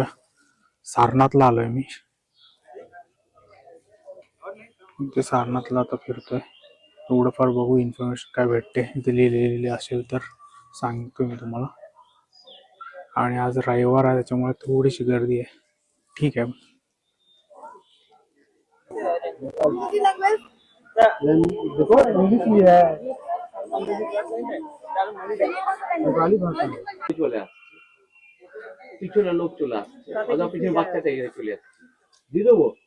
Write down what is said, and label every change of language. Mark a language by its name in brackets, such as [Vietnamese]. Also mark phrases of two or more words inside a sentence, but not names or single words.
[Marathi] सारनाथला आलोय मी. ते सारनाथला आता फिरतोय. थोडंफार बघू इन्फॉर्मेशन काय भेटते, इथे लिहिलेली असेल तर सांगतो मी तुम्हाला. आणि आज रविवार आहे, त्याच्यामुळे थोडीशी गर्दी आहे. ठीक आहे. [Bangla] পিছনে লোক চলে আসছে, ওদের পিছনে বাচ্চাটা এখানে চলে আসছে, দিয়ে দেবো